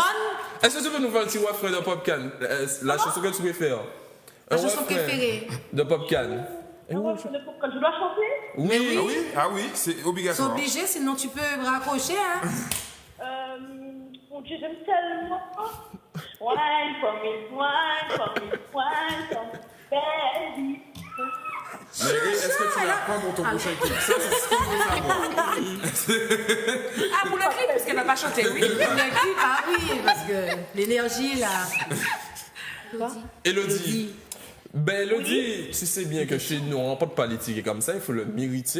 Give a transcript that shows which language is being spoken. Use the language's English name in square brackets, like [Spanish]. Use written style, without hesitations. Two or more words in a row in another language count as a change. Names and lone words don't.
[French] Est-ce que tu peux nous faire un petit refrain de Popcan? La chanson que tu préfères? la Un chanson refrain préférée. de Popcan. Un refrain de Popcorn. Je dois chanter? Oui. Ah oui, c'est C'est obligatoire. obligé, sinon tu peux raccrocher. Hein. Mon Dieu, j'aime tellement. [English] Wine for me, wine for me, wine for me, baby. [French] Mary, est-ce que tu la prends pour ton prochain clip? Ça, c'est ce qu'on veut savoir. Ah, pour le clip, parce qu'elle n'a pas chanté, oui. Le clip, ah oui, parce que l'énergie là. Elodie. Ben, Elodie, tu sais bien que chez nous, on n'a pas de politique comme ça, il faut le mériter.